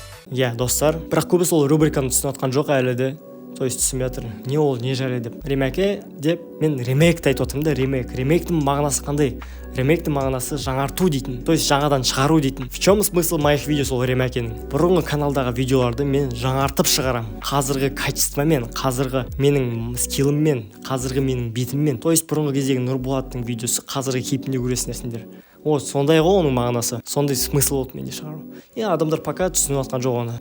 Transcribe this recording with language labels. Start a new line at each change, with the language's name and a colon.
Kazakh: Я, достар, бірақ көбісі ол рубриканы түсініп атқан жоқ әлі де.
Russian: То есть
Kazakh: түсінбей жатыр. Не ол, не жайлы деп. Ремәке деп мен ремейкті айтып отырмын да, ремейк. Ремейктің мағынасы қандай? Ремейктің мағынасы жаңарту дейтін.
Russian: То есть
Kazakh: жаңадан шығару дейтін.
Russian: В чем смысл моих видео
Kazakh: сол ремәкенің? Бұрынғы каналдағы видеоларды мен жаңартып шығарам. Қазіргі качествомен, қазіргі менің скилліммен, қазіргі менің бетіммен.
Russian: То есть
Kazakh: бұрынғы кездегі Нұрболаттың видеосы қазіргі кейпінде көресіңдер. О, сондай ғой оның мағынасы. Сондай смысл болды менде шығару. Адамдар пока түсініп жатқан жоқ оны.